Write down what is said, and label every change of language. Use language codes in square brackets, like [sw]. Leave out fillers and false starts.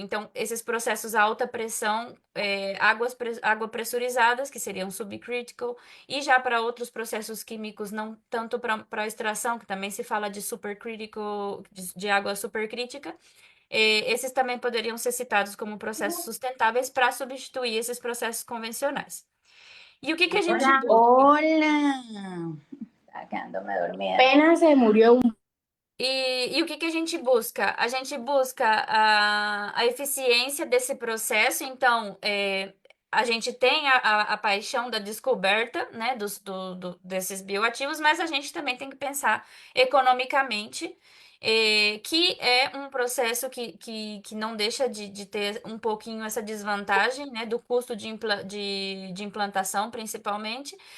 [pt] Então, esses processos a alta pressão, água pressurizadas, que seriam subcritical, e já para outros processos químicos, não tanto para extração, que também se fala de supercritical, de água supercrítica, esses também poderiam ser citados como processos sustentáveis para substituir esses processos convencionais. E o que a gente [es] Hola, [pt] busca? [es] hola. Estaba quedándome dormida. Apenas se murió [pt] E o que que a gente busca? A gente busca a eficiência desse processo, então a gente tem a paixão da descoberta, né, desses bioativos, mas a gente também tem que pensar economicamente, que é um processo que não deixa de ter um pouquinho essa desvantagem, né, do custo de implantação, principalmente.